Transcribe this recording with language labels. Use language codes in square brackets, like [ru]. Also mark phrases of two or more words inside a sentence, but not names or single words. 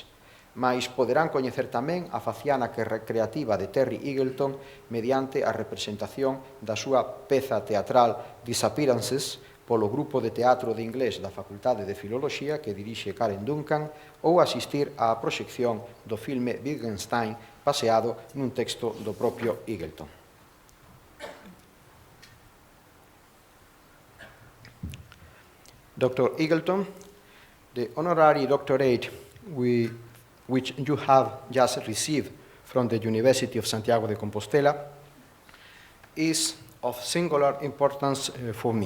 [gl] Mais poderán coñecer tamén a faciana creativa de Terry Eagleton mediante a representación da súa peza teatral Disappearances polo grupo de teatro de inglés da Facultade de Filoloxía que dirixe Karen Duncan ou asistir á proxección do filme Wittgenstein baseado nun texto do propio Eagleton. [en] Dr. Eagleton, the honorary doctorate which you have just received from the University of Santiago de Compostela is of singular importance for me.